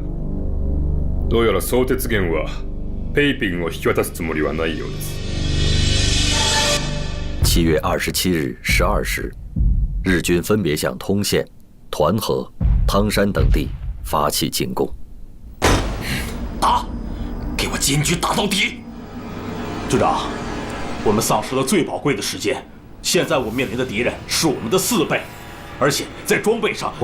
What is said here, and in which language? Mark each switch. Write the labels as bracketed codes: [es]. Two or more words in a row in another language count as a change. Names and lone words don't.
[ja] どうやら相鉄源はペイピンを引き渡すつもりはないようです。 [zh] 7月27日12 时，日军分别向通县、团河、汤山等地发起进攻。打！ 我坚决打到底！军长，我们丧失了最宝贵的时间，现在我们面临的敌人是我们的4倍，而且在装备上，